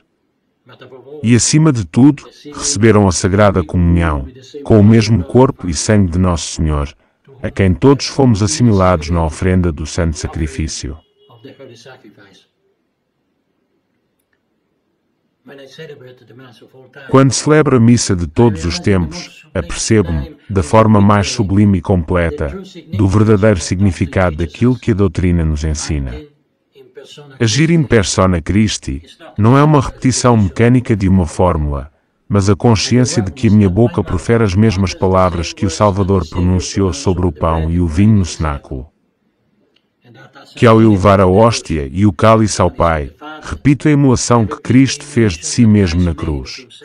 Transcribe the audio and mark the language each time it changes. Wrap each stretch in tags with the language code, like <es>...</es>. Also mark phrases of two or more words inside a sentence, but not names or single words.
<pt>E, acima de tudo, receberam a Sagrada Comunhão, com o mesmo corpo e sangue de Nosso Senhor, a quem todos fomos assimilados na oferenda do Santo Sacrifício. Quando celebro a missa de todos os tempos, apercebo-me, da forma mais sublime e completa, do verdadeiro significado daquilo que a doutrina nos ensina. Agir</pt> <la>in persona Christi</la> <pt>não é uma repetição mecânica de uma fórmula, mas a consciência de que a minha boca profere as mesmas palavras que o Salvador pronunciou sobre o pão e o vinho no cenáculo. Que ao elevar a hóstia e o cálice ao Pai, repito a emulação que Cristo fez de si mesmo na cruz.</pt>